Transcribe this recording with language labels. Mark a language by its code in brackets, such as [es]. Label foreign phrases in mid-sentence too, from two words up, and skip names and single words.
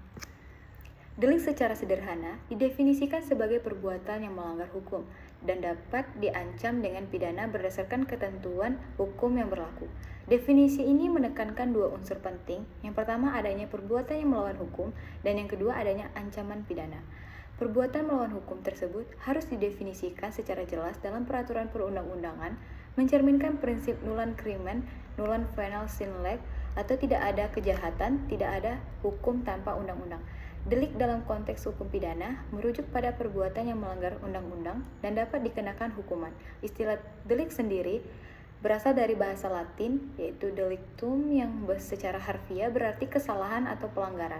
[id] Delik secara sederhana didefinisikan sebagai perbuatan yang melanggar hukum dan dapat diancam dengan pidana berdasarkan ketentuan hukum yang berlaku. Definisi ini menekankan dua unsur penting. Yang pertama, adanya perbuatan yang melawan hukum, dan yang kedua, adanya ancaman pidana. Perbuatan melawan hukum tersebut harus didefinisikan secara jelas dalam peraturan perundang-undangan, mencerminkan prinsip [la] nullum crimen, nullum venal sine lege, [id] atau tidak ada kejahatan, tidak ada hukum tanpa undang-undang. Delik dalam konteks hukum pidana merujuk pada perbuatan yang melanggar undang-undang dan dapat dikenakan hukuman. Istilah delik sendiri berasal dari bahasa Latin, yaitu delictum, yang secara harfiah berarti kesalahan atau pelanggaran.